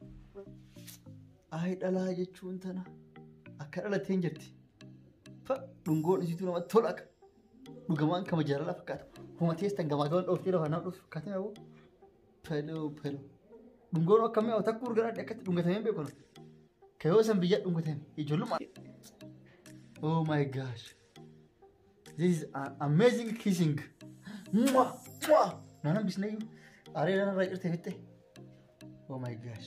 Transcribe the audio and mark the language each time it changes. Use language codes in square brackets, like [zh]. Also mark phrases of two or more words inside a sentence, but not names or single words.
[om] Ay dhalaa jechuun tana akka dhalatee hin jirti. Dhungoon isiitu namatti tola akka dhugamaan kama jaalala fakkaata. Huma teessan gamaa gamaan dhooftee lafa nama dhufu fakkaatee yoo peloo. Dhungoon akkamii haa takka urgaadhaa akkatti dhungatamee hin beeku. Kayoo san biyya dhungatame ijoollummaa. [en] Oh my gosh. This is amazing kissing. [om] Nanan bisnee aaree nana irraa cirtee fitte. [en] Oh my gosh.